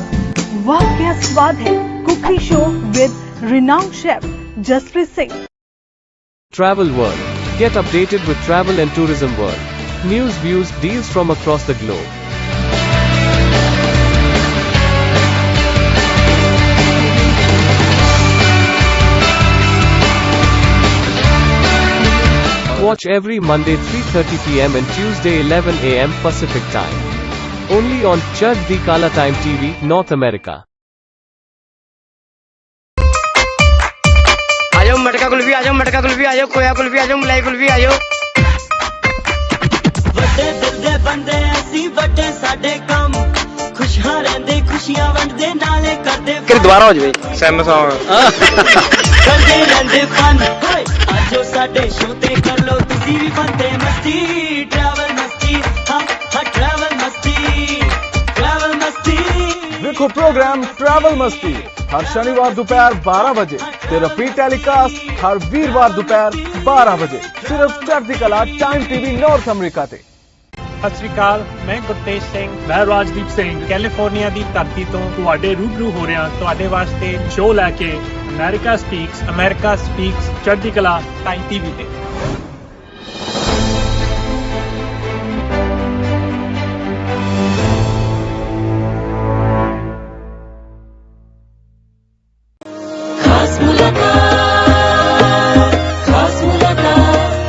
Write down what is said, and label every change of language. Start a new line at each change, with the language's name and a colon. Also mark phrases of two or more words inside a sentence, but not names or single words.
Hindi: वाह क्या स्वाद है।
English: cooking show with renowned chef Jaspreet Singh. Travel World. Get updated with travel and tourism world. News, views, deals from across the globe. Watch every Monday 3:30 p.m. and Tuesday 11 a.m. Pacific Time. Only on Church Kala Time TV, North America.
Punjabi: ਆਜੋ ਮਟਕਾ ਕੁਲਫੀ, ਆਜੋ ਮਟਕਾ ਕੁਲਫੀ, ਆਜੋ ਖੋਇਆ ਕੁਲਫੀ, ਆਜੋ ਮਲਾਈ ਕੁਲਫੀ, ਆਜੋ। ਵੱਡੇ ਦਿਲ ਦੇ ਬੰਦੇ ਅਸੀਂ ਵੱਡੇ ਸਾਡੇ ਕੰਮ ਖੁਸ਼ੀਆਂ ਰਹਿੰਦੇ ਖੁਸ਼ੀਆਂ ਵੰਡਦੇ ਨਾਲੇ ਕਰਦੇ ਕਿ ਦੁਬਾਰਾ ਹੋ ਜਵੇ ਸੈਮ ਸੌਂਗ ਕਰਦੇ ਰਹਿੰਦੇ ਫਨ। ਆਜੋ ਸਾਡੇ ਸ਼ੋਅ ਤੇ ਕਰ ਲੋ ਤੁਸੀਂ ਵੀ ਬੰਦੇ ਮਸਤੀ। ਟਰੈਵਲ ਮਸਤੀ, ਹਾਂ ਟਰੈਵਲ ਮਸਤੀ, ਟਰੈਵਲ ਮਸਤੀ। ਦੇਖੋ ਪ੍ਰੋਗਰਾਮ ਟਰੈਵਲ ਮਸਤੀ ਹਰ ਸ਼ਨੀਵਾਰ ਦੁਪਹਿਰ 12 ਵਜੇ ਤੇ
English: repeat telecast
Punjabi: ਹਰ ਵੀਰਵਾਰ ਦੁਪਹਿਰ 12 ਵਜੇ ਸਿਰਫ਼ ਚੜ੍ਹਦੀ ਕਲਾ ਟਾਈਮ ਟੀਵੀ ਨੌਰਥ ਅਮਰੀਕਾ ਤੇ। ਸਤਿ ਸ਼੍ਰੀ ਅਕਾਲ, ਮੈਂ ਗੁਰਤੇਜ ਸਿੰਘ, ਮੈਂ ਰਾਜਦੀਪ ਸਿੰਘ ਕੈਲੀਫੋਰਨੀਆ ਦੀ ਧਰਤੀ ਤੋਂ ਤੁਹਾਡੇ ਰੂਬਰੂ ਹੋ ਰਿਹਾ ਤੁਹਾਡੇ ਵਾਸਤੇ ਸ਼ੋਅ ਲੈ ਕੇ ਅਮਰੀਕਾ ਸਪੀਕਸ ਚੜ੍ਹਦੀ ਕਲਾ ਟਾਈਮ ਟੀਵੀ ਤੇ।
Hindi: खास मुलाकात, खास मुलाकात।